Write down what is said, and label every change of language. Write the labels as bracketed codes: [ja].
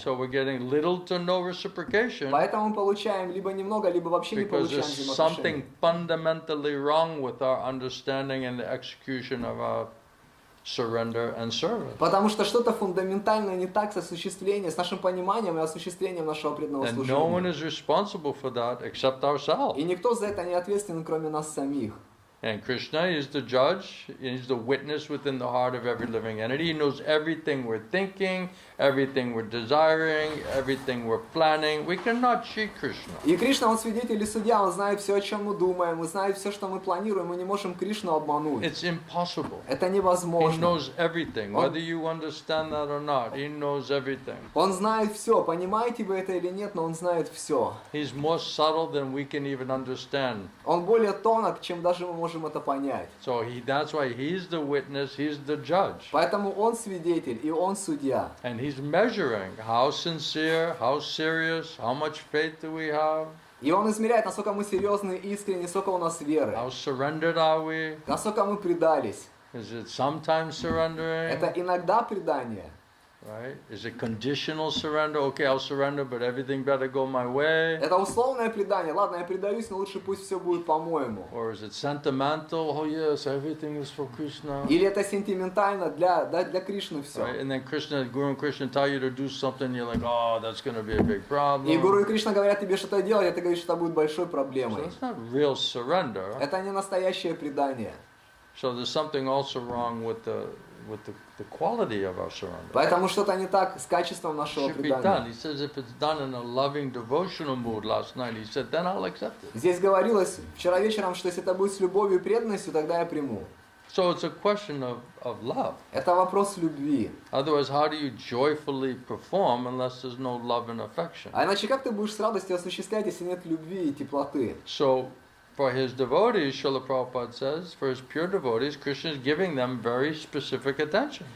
[en] So we're getting little to no reciprocation [ru] Поэтому мы получаем либо немного, либо вообще не [en] because [ru] получаем [en] there's [ru] взаимоотношений. [en] something fundamentally wrong with our understanding and the execution of our surrender and service. [ru] Потому что что-то фундаментально не так с осуществлением, с нашим пониманием и осуществлением нашего преданного [en] And no one [ru] служения. [en] is responsible for that except ourselves. [ru] И никто за это не ответственен, кроме нас самих. [en] And Krishna is the judge, he's the witness within the heart of every living entity. He knows everything we're thinking, everything we're desiring, everything we're planning. We cannot cheat Krishna. [ru] И Кришна, он свидетель и судья, он знает все, о чем мы думаем, он знает все, что мы планируем, мы не можем Кришну обмануть. [en] It's impossible. [ru] Это [en] He [ru] невозможно. [en] knows everything, whether you understand that or not. He knows everything. [ru] Он знает все, понимаете вы это или нет, но он знает все. [en] He's more subtle than we can even understand. [ru] Он более тонок, чем даже мы можем можем это понять. [en] So that's why he's the witness, he's the judge. [ru] Поэтому он свидетель и он судья. [en] And he's measuring how sincere, how serious, how much faith do we have, [ru] И он измеряет, насколько мы серьезны и искренни, сколько у нас веры, [en] how surrendered are we, [ru] насколько мы предались. [en] is it sometimes surrendering, [ru] Это иногда предание. [en] right? Is it conditional surrender? Okay, I'll surrender, but everything better go my way. [ru] Это условное предание. Ладно, я предаюсь, но лучше пусть все будет по-моему. [en] Or is it sentimental? Oh yes, everything is for Krishna. [ru] Или это сентиментально для Кришны все. [en] Right? And then Guru and Krishna tell you to do something, you're like, oh, that's going to be a big problem. [ru] И Гуру и Кришна говорят тебе что-то делать, а ты говоришь, что это будет большой [en] So [ru] проблемой. [en] it's not real surrender. [ru] Это не настоящее предание. [en] So there's something also wrong with the quality of our surrender. [ru] Поэтому что-то не так с качеством нашего [en] Should be done. [ru] предания. [en] He says if it's done in a loving devotional mood last night, he said, then I'll accept it. [ru] Здесь говорилось вчера вечером, что если это будет с любовью и преданностью, тогда я приму. [en] So it's a question of love. [ru] Это вопрос любви. [en] Otherwise, how do you joyfully perform unless there's no love and affection? [ru] А иначе как ты будешь с радостью осуществлять, если нет любви и теплоты? [en] So for his devotees, Srila Prabhupada says, for his pure devotees, Krishna is giving them very specific attention.